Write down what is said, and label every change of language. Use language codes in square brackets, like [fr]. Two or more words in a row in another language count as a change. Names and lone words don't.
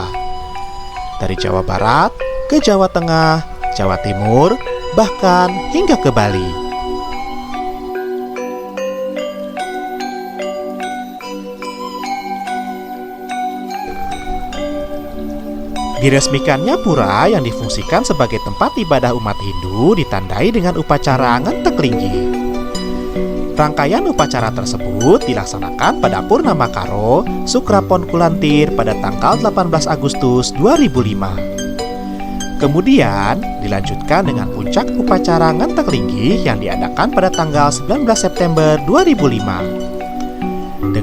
[id] Dari Jawa Barat ke Jawa Tengah, Jawa Timur, bahkan hingga ke Bali. Diresmikannya pura yang difungsikan sebagai tempat ibadah umat Hindu ditandai dengan upacara Ngentek Linggi. Rangkaian upacara tersebut dilaksanakan pada Purnama Karo, Sukrapon Kulantir pada tanggal 18 Agustus 2005. Kemudian dilanjutkan dengan puncak upacara Ngentek Linggi yang diadakan pada tanggal 19 September 2005.